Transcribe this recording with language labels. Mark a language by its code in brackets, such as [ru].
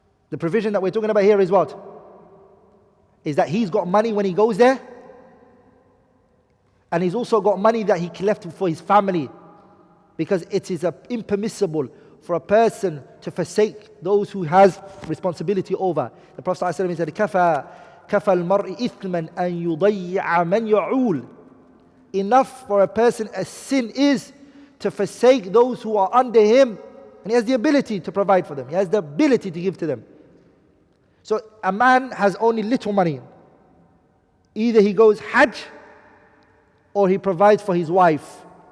[en] The provision that we're talking about here is what? Is that he's got money when he goes there, and he's also got money that he left for his family, because it is impermissible for a person to forsake those who has responsibility over. The Prophet ﷺ said, [ar] كَفَى الْمَرْءِ إِثْمًا أَنْ يُضَيِّعَ مَنْ يَعُولُ. [en] Enough for a person, a sin is to forsake those who are under him, and he has the ability to provide for them. He has the ability to give to them. So a man has only little money. Either he goes Hajj, or he provides for his wife.